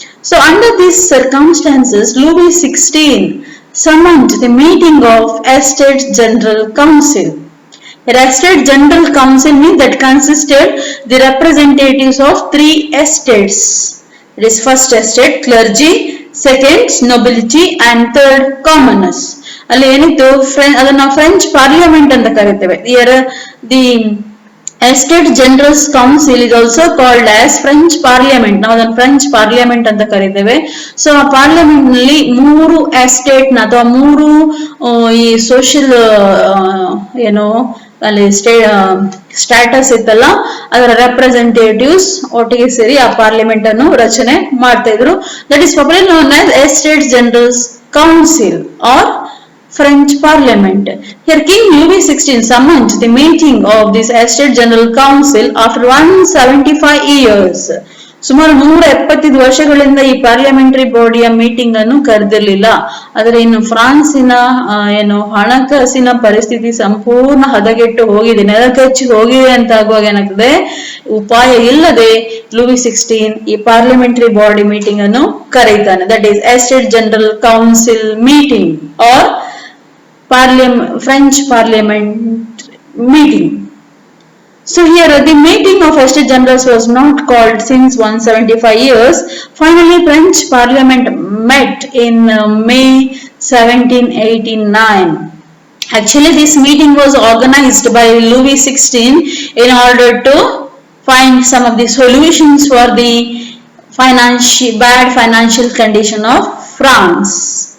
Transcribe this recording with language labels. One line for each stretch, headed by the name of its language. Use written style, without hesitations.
English: So under these circumstances Louis XVI summoned the meeting of Estates General Council. The Estates General Council means that consisted the representatives of three estates. It is first estate clergy, second nobility and third commoners.
Kannada: ಅಲ್ಲಿ ಏನಿತ್ತು, ಅದನ್ನ French parliament ಅಂತ ಕರೀತೇವೆ.
English: The estate generals council is also called as French parliament.
Kannada: ನಾವು ಅದನ್ನು French parliament ಅಂತ ಕರೀತೇವೆ. So ಆ parliament ನಲ್ಲಿ ಮೂರು ಎಸ್ಟೇಟ್ ನ ಅಥವಾ ಮೂರು ಈ ಸೋಷಿಯಲ್ ಏನು ಅಲ್ಲಿ ಸ್ಟ್ಯಾಟಸ್ ಇತ್ತಲ್ಲ ಅದರ ರೆಪ್ರೆಸೆಂಟೇಟಿವ್ಸ್ ಒಟ್ಟಿಗೆ ಸೇರಿ ಆ ಪಾರ್ಲಿಮೆಂಟ್ ಅನ್ನು ರಚನೆ ಮಾಡ್ತಾ ಇದ್ರು.
English: That is popularly known as estate generals council are French Parliament. Here King Louis XVI summoned the meeting of this Estate General Council after 175 years.
Kannada: ಸುಮಾರು 175 ವರ್ಷಗಳಿಂದ ಈ ಪಾರ್ಲಿಮೆಂಟರಿ ಬಾಡಿಯ ಮೀಟಿಂಗ್ ಅನ್ನು ಕರೆದಿರಲಿಲ್ಲ. ಆದರೆ ಇನ್ನು ಫ್ರಾನ್ಸಿನ ಏನು ಹಣಕಾಸಿನ ಪರಿಸ್ಥಿತಿ ಸಂಪೂರ್ಣ ಹದಗೆಟ್ಟು ಹೋಗಿದೆ, ನೆಲಕಚ್ಚಿ ಹೋಗಿದೆ ಅಂತ ಆಗುವಾಗ ಏನಾಗ್ತದೆ, ಉಪಾಯ ಇಲ್ಲದೆ Louis XVI ಈ ಪಾರ್ಲಿಮೆಂಟರಿ ಬಾಡಿ ಮೀಟಿಂಗ್ ಅನ್ನು ಕರೀತಾನೆ.
English: That is estate general council meeting are French Parliament meeting. So here the meeting of Estate Generals was not called since 175 years. Finally, French Parliament met in May 1789. Actually, this meeting was organized by Louis XVI in order to find some of the solutions for the bad financial condition of France.